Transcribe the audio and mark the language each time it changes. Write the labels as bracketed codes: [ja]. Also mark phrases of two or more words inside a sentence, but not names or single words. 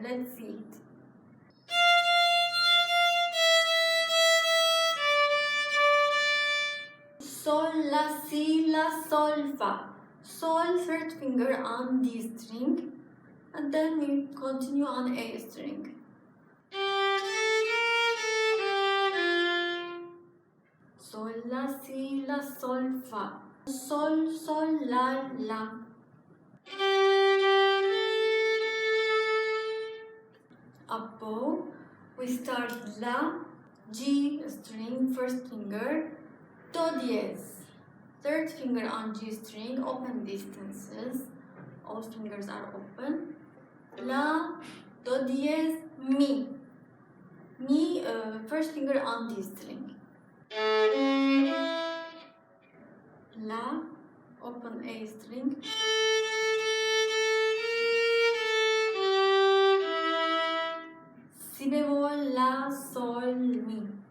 [en] Let's see it. Sol, La, Si, La, Sol, Fa. Sol third finger on D string, and then we continue on A string. Sol, La, Si, La, Sol, Fa. Sol, Sol, La, La. Up bow, we start La, G string, first finger, [es] Do diez. [en] Third finger on G string, open distances, all fingers are open. La, [es] Do diez, [en] Mi. Mi, first finger on D string. La, open A string. [es] Si bemol, [en] La, Sol, Mi.